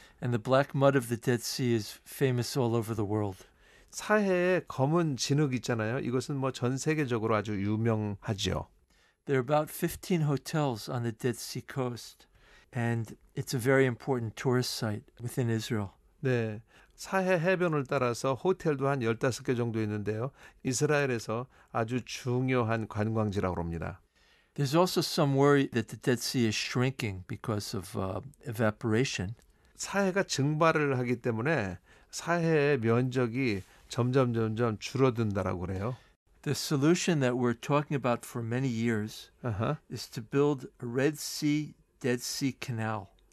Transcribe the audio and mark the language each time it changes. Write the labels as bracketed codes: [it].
[en] And the black mud of the Dead Sea is famous all over the world. [ko] 사해의 검은 진흙 있잖아요. 이것은 뭐 전 세계적으로 아주 유명하지요. [en] There are about 15 hotels on the Dead Sea coast, and it's a very important tourist site within Israel. [ko] 네. 사해 해변을 따라서 호텔도 한 15개 정도 있는데요. 이스라엘에서 아주 중요한 관광지라고 합니다. [en] There's also some worry that the Dead Sea is shrinking because of evaporation. [ko] 사해가 증발을 하기 때문에 사해의 면적이 점점 줄어든다라고 그래요. [en] The solution that we're talking about for many years [ko] 아하. [en] is to build a Red Sea, Dead Sea canal.